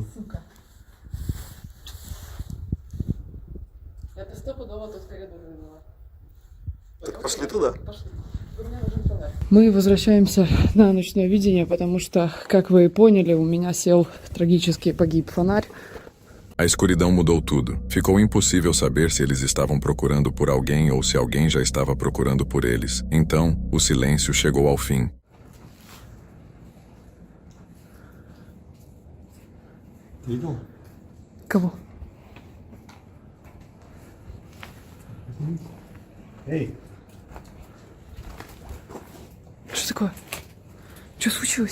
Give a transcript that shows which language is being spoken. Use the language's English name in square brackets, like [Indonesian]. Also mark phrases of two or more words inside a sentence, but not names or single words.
[Russian] Сука. Это стопудово тот коридор виноват. Так пошли туда. Пошли. Мы возвращаемся на ночное видение, потому что, как вы и поняли, у меня сел трагически погиб фонарь. [Portuguese] A escuridão mudou tudo. Ficou impossível saber se eles estavam procurando por alguém ou se alguém já estava procurando por eles. Então, o silêncio chegou ao fim. [Russian] Видел? Кого? Эй! Что такое? Что случилось?